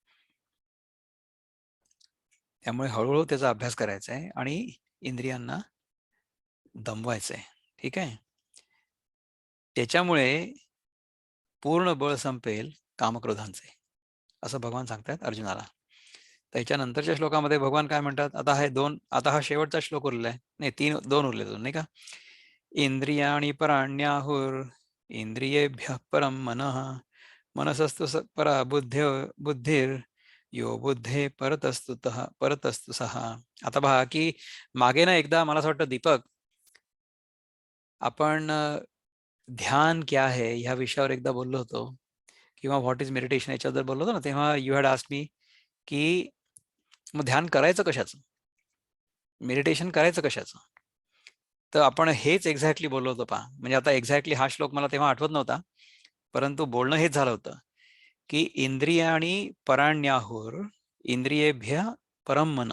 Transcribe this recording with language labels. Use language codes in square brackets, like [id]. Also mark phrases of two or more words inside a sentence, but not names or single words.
[mr] त्यामुळे हळूहळू त्याचा अभ्यास करायचा आहे आणि इंद्रियांना दमवायचं आहे. ठीक आहे. त्याच्यामुळे पूर्ण बळ संपेल कामक्रोधांचे, असं भगवान सांगतात अर्जुनाला. त्याच्यानंतरच्या श्लोकामध्ये भगवान काय म्हणतात, आता हा शेवटचा श्लोक उरलेला आहे, नाही दोन उरले दोन, नाही का. [sa] इंद्रियाणि पराण्याहुर इंद्रियेभ्यः परम मनः मनसस्तु परा बुद्धिर यो बुद्धे परतस्तु सहा. [mr] आता पहा की मागे ना एकदा मला असं वाटतं दीपक, आपण [hi] ध्यान क्या है [mr] ह्या विषयावर एकदा बोललो होतो, किंवा [en] what is meditation [mr] याच्यावर जर बोललो होतो ना, तेव्हा [en] you had asked me [mr] की मग ध्यान करायचं कशाचं, मेडिटेशन करायचं कशाचं. तर आपण हेच एक्झॅक्टली बोललो होतो पहा. म्हणजे आता एक्झॅक्टली हा श्लोक मला तेव्हा आठवत नव्हता, परंतु बोलणं हेच झालं होतं की [sa] इंद्रियाणी पराण्याहुर इंद्रियेभ्य परम मन.